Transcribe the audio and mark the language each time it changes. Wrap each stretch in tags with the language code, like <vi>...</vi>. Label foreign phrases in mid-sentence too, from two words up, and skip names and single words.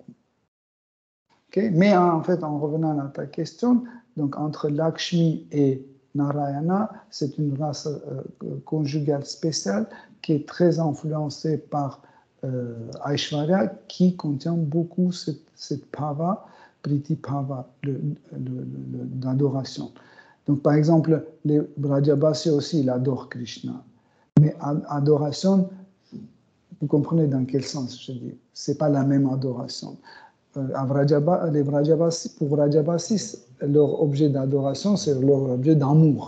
<fr>Okay? Mais en fait, en revenant à ta question, donc entre Lakshmi et Narayana, c'est une race conjugale spéciale qui est très influencée par Aishwarya, qui contient beaucoup cette bhava,</fr> <sa>priti bhava,</sa> <fr>d'adoration. Donc, par exemple, les Vrajabasi aussi, ils adorent Krishna. Mais adoration, vous comprenez dans quel sens je dis? Ce n'est pas la même adoration. Les Vrajabasi, pour Vrajabasi, leur objet d'adoration, c'est leur objet d'amour.</fr>